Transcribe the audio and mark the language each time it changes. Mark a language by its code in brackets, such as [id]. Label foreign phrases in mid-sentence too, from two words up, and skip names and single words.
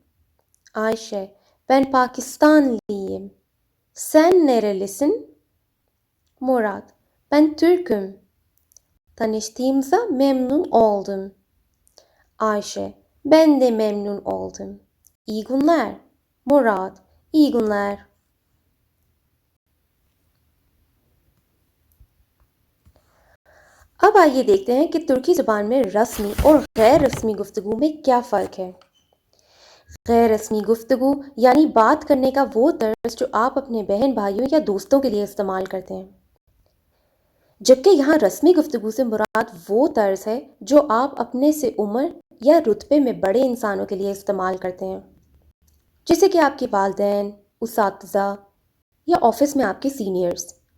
[tr] Ayşe: Ben Pakistanlıyım. Sen nerelisin? Murat: Ben Türk'üm. Tanıştığımıza memnun oldum. Ayşe: Ben de memnun oldum. İyi günler. Murat: İyi günler. [ur] اب آئیے دیکھتے ہیں کہ ترکی زبان میں رسمی اور غیر رسمی گفتگو میں کیا فرق ہے. غیر رسمی گفتگو یعنی بات کرنے کا وہ طرز جو آپ اپنے بہن بھائیوں یا دوستوں کے لیے استعمال کرتے ہیں، جبکہ یہاں رسمی گفتگو سے مراد وہ طرز ہے جو آپ اپنے سے عمر یا رتبے میں بڑے انسانوں کے لیے استعمال کرتے ہیں، جیسے کہ آپ کے والدین، اساتذہ یا آفس میں آپ کے سینیئرز.